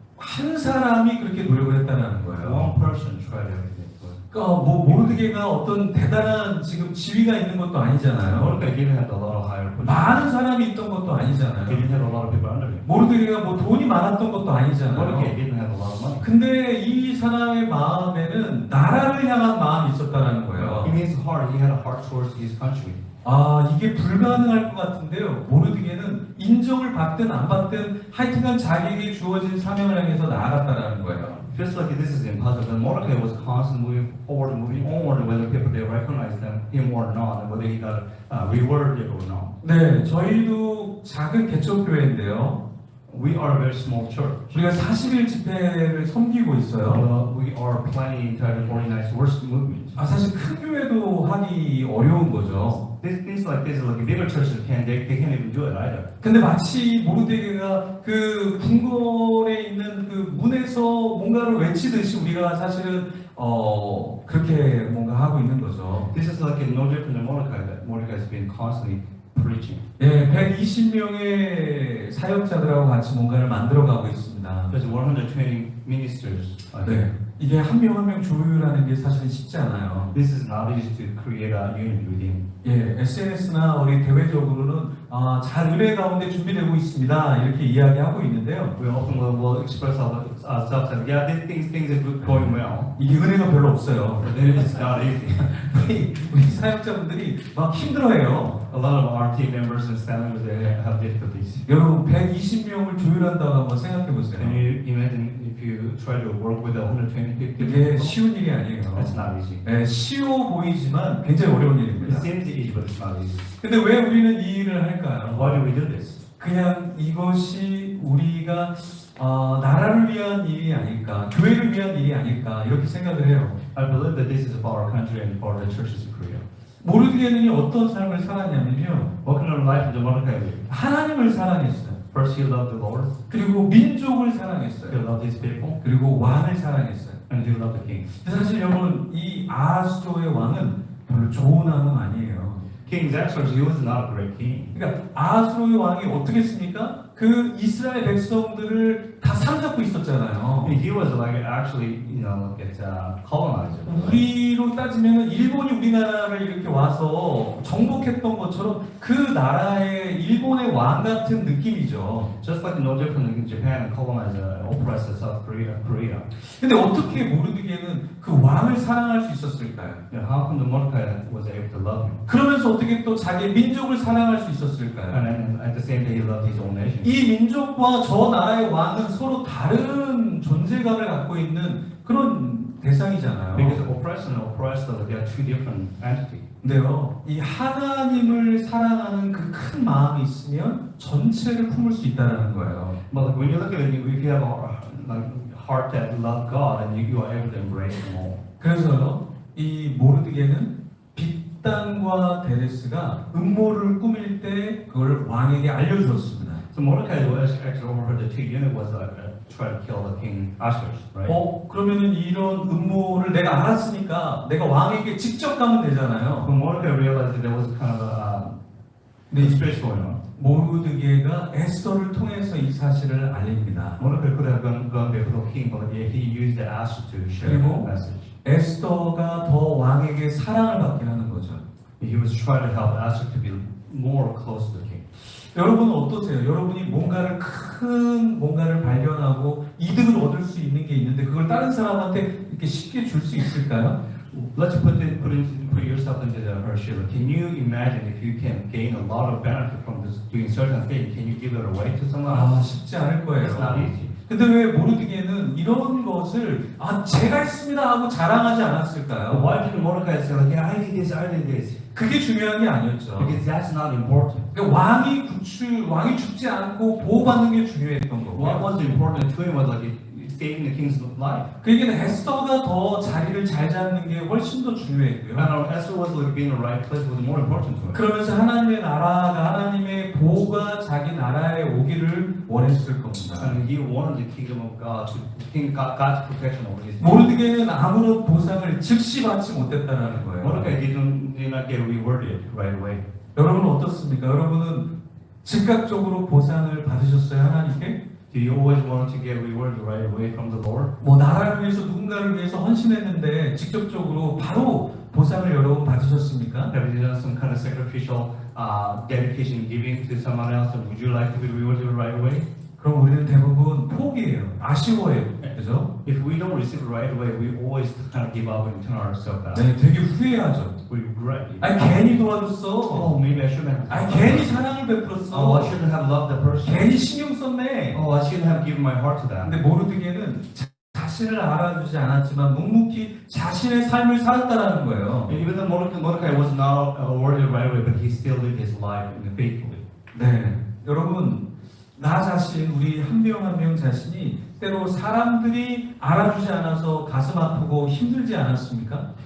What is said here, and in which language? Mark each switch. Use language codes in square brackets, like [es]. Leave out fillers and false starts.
[ko] 한 사람이 그렇게 노력을 했다는 거예요. [en] One person tried everything. [ko] 그러니까 모르드게가 어떤 대단한 지금 지위가 있는 것도 아니잖아요. [en] Mordecai didn't have a lot of higher position. [ko] 많은 사람이 있던 것도 [en] He [ko] 아니잖아요. [en] didn't have a lot of people under him. [ko] 모르드게가 뭐 돈이 많았던 것도 [en] Mordecai [ko] 아니잖아요. [en] didn't have a lot of money. [ko] 근데 이 사람의 마음에는 나라를 향한 마음이 있었다는 거예요. [en] In his heart, he had a heart towards his country. [ko] 이게 불가능할 것 같은데요. 모르드게는 인정을 받든 안 받든 하여튼간 자기에게 주어진 사명을 향해서 나아갔다는 거예요. [en] Feels like this is impossible. And Mordecai was constantly moving onward, whether people they recognize him or not, and whether he got rewarded or not. [ko] 네, 저희도 작은 개척교회인데요. [en] We are a very small church. [ko] 우리가 40일 집회를 섬기고 있어요. [en] We are planning entitled 49 Worship Movement. [ko] 사실 큰 교회도 하기 어려운 거죠. [en] Things like this, like bigger churches they can't even do it either. [ko] 근데 마치 모르드게가 그 궁궐에 있는 그 문에서 뭔가를 외치듯이 우리가 사실은 그렇게 뭔가 하고 있는 거죠. [en] This is like no different than Mordecai. That Mordecai has been constantly preaching. [ko] 예, 120명의 사역자들하고 같이 뭔가를 만들어가고 있습니다. [en] There's 120 ministers. [ko] 네, 이게 한 명 한 명 조율하는 게 사실은 쉽지 않아요. [en] This is not easy to create a unity within. [ko] 예, SNS나 우리 대외적으로는 잘 은혜 가운데 준비되고 있습니다. 이렇게 이야기하고 있는데요. [en] We often will express ourselves that yeah, things are going well. [ko] 이게 은혜가 별로 없어요. [en] But then it's not easy. [ko] 우리 사역자분들이 막 힘들어해요. [en] A lot of our team members and staff members they have difficulties. [ko] 여러분 120명을 조율한다고 한번 생각해 보세요. [en] Can you imagine if you try to work with 120 people? [ko] 이게 쉬운 일이 아니에요. [en] That's not easy. [ko] 네, 쉬워 보이지만 굉장히 어려운 [en] It [ko] 일입니다. [en] seems easy, but it's not easy. [ko] 근데 왜 우리는 이 일을 할까요? [en] Why do we do this? [ko] 그냥 이것이 우리가 나라를 위한 일이 아닐까, 교회를 위한 일이 아닐까 이렇게 생각을 해요. [en] I believe that this is for our country and for the churches in Korea. [ko] 모르드게는 어떤 삶을 살았냐면요, [en] What kind of life did Mordecai live? [ko] 하나님을 사랑했어요. [en] First, he loved the Lord. [ko] 그리고 민족을 [en] He [ko] 사랑했어요. [en] loved his people, [ko] 그리고 왕을 사랑했어요. [en] and he loved the king. [ko] 사실 여러분, 이 아하수의 왕은 별로 좋은 왕은 아니에요. [en] King Xerxes, he was not a great king. [ko] 그러니까 아하수의 왕이 어떻게 했습니까? 그 이스라엘 백성들을 다 사로잡고 있었잖아요. [en] He was like actually, like a colonizer. [ko] 우리로 따지면 일본이 우리나라를 이렇게 와서 정복했던 것처럼 그 나라의 일본의 왕 같은 느낌이죠. [en] Just like no different in Japan colonized, oppressed South Korea. [ko] 근데 어떻게 모르드게는 그 왕을 사랑할 수 있었을까요? [en] How come the Mordecai was able to love him? [ko] 그러면서 어떻게 또 자기의 민족을 사랑할 수 있었을까요? [en] And then at the same time, he loved his own nation. [ko] 이 민족과 저 나라의 왕은 서로 다른 존재감을 갖고 있는 그런 대상이잖아요. [en] Because oppressed and oppressed, they are two different entities. [ko] 근데요, 이 하나님을 사랑하는 그 큰 마음이 있으면 전체를 품을 수 있다는 거예요. [en] But when you look at it, if you have a heart that love God, and you are able to embrace them all. [ko] 그래서요, 이 모르드게는 빅단과 데레스가 음모를 꾸밀 때 그걸 왕에게 알려주었습니다. [en] So Mordecai was actually overheard the two eunuchs was trying to kill the king Ahasuerus, right? [ko] 그러면은 이런 음모를 내가 알았으니까 내가 왕에게 직접 가면 되잖아요. [en] When Mordecai realized that there was kind of a conspiracy going on, [ko] 모르드게가 에스더를 통해서 이 사실을 알립니다. [en] Mordecai could have gone before the king, but he used the Ahasuerus to share the [ko] 그리고 [en] message. [ko] 에스더가 더 왕에게 사랑을 받게 하는 거죠. [en] He was trying to help Ahasuerus to be more close to the king. [ko] 여러분은 어떠세요? 여러분이 뭔가를 발견하고 이득을 얻을 수 있는 게 있는데 그걸 다른 사람한테 이렇게 쉽게 줄 수 있을까요? [en] Let's put yourself into her shoes. Can you imagine if you can gain a lot of benefit from this, doing certain thing? Can you give it away to someone else? [ko] 쉽지 않을 [en] It's not [ko] 거예요. [en] easy. [ko] 근데 왜 모르드게는 이런 것을 제가 했습니다 하고 자랑하지 [en] But [ko] 않았을까요? [en] why didn't Mordecai say, like, yeah, I did this? [ko] 그게 중요한 게 아니었죠. [en] Because that's not important. [ko] 그러니까 왕이 죽지 않고 보호받는 게 중요했던 거고. [en] What was important to him was like saving the king's life. [ko] 그 얘기는 에스더가 더 자리를 잘 잡는 게 훨씬 더 중요했고요. [en] And Esther was like being in the right place was more important to him. [ko] 그러면서 하나님의 나라가 하나님의 보호가 자기 나라에 오기를 원했을 겁니다. [en] And he wanted the kingdom of God God's protection over his. [ko] 모르드게는 아무런 보상을 즉시 받지 못했다라는 거예요. [en] Mordecai did not get rewarded right away. [ko] 여러분은 어떻습니까? 여러분은 즉각적으로 보상을 받으셨어요, 하나님께? [en] Do you always want to get rewarded right away from the Lord? [ko] 나라를 위해서 누군가를 위해서 헌신했는데 직접적으로 바로 보상을 여러분 받으셨습니까? [en] Have you done some kind of sacrificial dedication giving to someone else, and would you like to be rewarded right away? [ko] 그럼 우리는 대부분 포기해요. 아쉬워해요. 그죠? [en] If we don't receive it right away, we always kind of give up and turn ourselves back. [ko] 네, 되게 후회하죠. [en] We regret it. [ko] 괜히 도와줬어. [en] Oh, maybe I shouldn't have. [ko] 괜히 사랑을 [en] Oh, I [ko] 베풀었어. [en] shouldn't have loved that person. [ko] 괜히 신경 썼네. [en] Oh, I shouldn't have given my heart to them. [ko] 근데 모르드게는 자신을 알아주지 않았지만 묵묵히 자신의 삶을 살았다라는 거예요. [en] And even though Mordecai was not awarded right away, but he still lived his life faithfully. [ko] 네, 여러분, 나 자신, 우리 한 명 한 명 자신이 때로 사람들이 알아주지 않아서 가슴 아프고 힘들지 않았습니까?